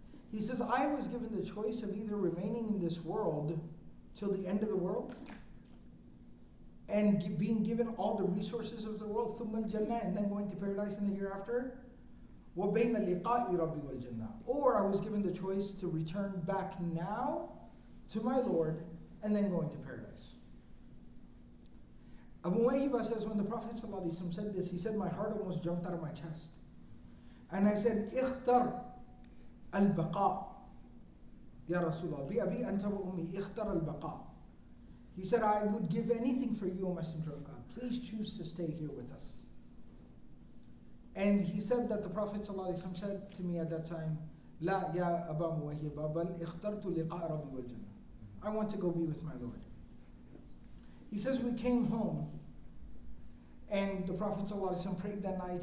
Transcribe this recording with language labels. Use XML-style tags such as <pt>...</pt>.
<en>He says, I was given the choice of either remaining in this world till the end of the world and being given all the resources of the world,</en> <ar>ثُمَّ الْجَنَّةِ,</ar> <en>and then going to paradise in the hereafter,</en> <ar>وَبَيْنَ لِقَاءِ رَبِّي وَالْجَنَّةِ.</ar> <en>Or I was given the choice to return back now to my Lord and then go into paradise. Abu Muwayhiba says, when the Prophet ﷺ said this, he said, my heart almost jumped out of my chest. And I said,</en> <ar>اختر البقاء يا رسول الله بأبي أنت وأمي اختر البقاء.</ar> <en>He said, I would give anything for you, O Messenger of God. Please choose to stay here with us. And he said that the Prophet ﷺ said to me at that time,</en> <ar>لا يا أبا موهبة بل اخترت لقاء ربي والجنة.</ar> <en>I want to go be with my Lord. He says we came home and the Prophet ﷺ prayed that night.</en>